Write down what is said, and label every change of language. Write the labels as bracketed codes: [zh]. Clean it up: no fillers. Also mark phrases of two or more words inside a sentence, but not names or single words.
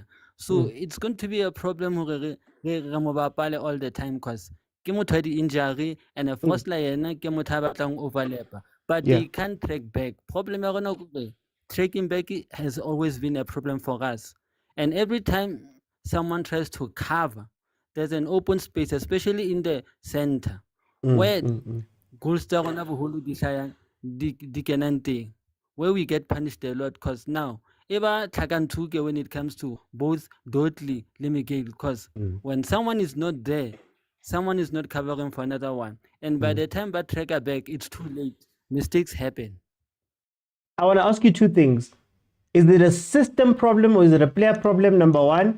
[en] So it's going to be a problem all the time because had the injury and a first line overlap. But they can't track back. Tracking back has always been a problem for us. And every time someone tries to cover, there's an open space, especially in the center, where goals [st] tsa rona boholo di hlaya di kenang teng, [en] where we get punished a lot, because now [st] eba tlhakantshuke [en] when it comes to both Dudley le Miguel, because when someone is not there, someone is not covering for another one, and by the time that tracker back, it's too late. Mistakes happen. I want to ask you two things. Is it a system problem or is it a player problem, number one?